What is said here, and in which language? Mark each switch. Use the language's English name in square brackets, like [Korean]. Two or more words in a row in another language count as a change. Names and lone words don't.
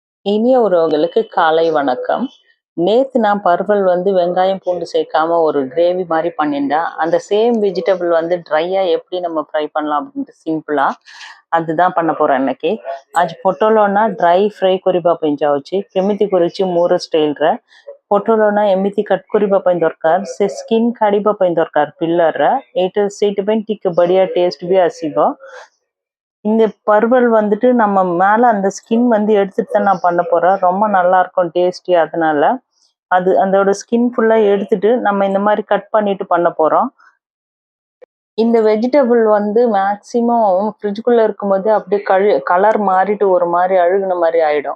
[Tamil] இனிய உறவுகளுக்கு காலை வணக்கம். நேத்து நான் பருவல் வந்து வெங்காயம், பூண்டு சேர்க்காம ஒரு கிரேவி மாரி பண்ணியிருந்தேன். அந்த [English] same vegetable [Tamil] வந்து ட்ரையா எப்படி நம்ம ஃப்ரை பண்ணலாம் அப்படின்ட்டு சிம்பிளா, அதுதான் பண்ண போறேன் இன்னைக்கு. [Odia] ଆଜି ପୋଟଳ ନା [English] dry fry [Odia] କରିବା ପାଇଁ ଯାଉଛି। କେମିତି କରୁଛି ମୋର ଷ୍ଟାଇଲରେ। ପୋଟଳ ନା ଏମିତି କଟ୍ କରିବା ପାଇଁ ଦରକାର, ସେ ସ୍କିନ୍ କାଢିବା ପାଇଁ ଦରକାର ପିଲରର। ସେଇଥିପାଇଁ ଟିକେ ବଢିଆ ଟେଷ୍ଟ ବି ଆସିବ। [Tamil] இந்த பருவல் வந்துட்டு நம்ம மேல அந்த ஸ்கின் வந்து எடுத்துட்டு தான் நான் பண்ண போறேன். ரொம்ப நல்லா இருக்கும் டேஸ்டி. அதனால அதோட ஸ்கின் ஃபுல்லா எடுத்துட்டு நம்ம இந்த மாதிரி கட் பண்ணிட்டு பண்ண போறோம். இந்த வெஜிடபிள் வந்து மேக்சிமம் ஃப்ரிட்ஜுக்குள்ள இருக்கும்போது அப்படியே கலர் மாறிட்டு ஒரு மாதிரி அழுகுன மாதிரி ஆயிடும்.